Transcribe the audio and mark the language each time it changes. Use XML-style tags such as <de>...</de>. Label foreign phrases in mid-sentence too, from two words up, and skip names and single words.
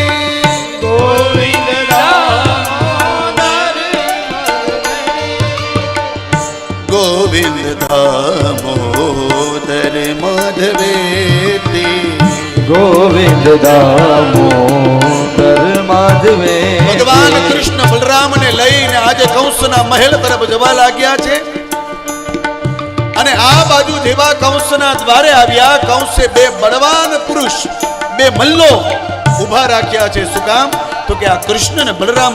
<sa>गोविंद दामोदर गोविंद दामोदर माधवेति गोविंद दामोदर माधवे</sa> <gu>ભગવાન કૃષ્ણ બલરામને લઈને આજે કંસના મહેલ તરફ જવા લાગ્યા છે અને આ બાજુ જેવા કંસના દ્વારે આવ્યા કંસે બે બળવાન પુરુષ બે મલ્લો ઊભા રાખ્યા છે શું કામ તો કે આ કૃષ્ણ અને બલરામ</gu>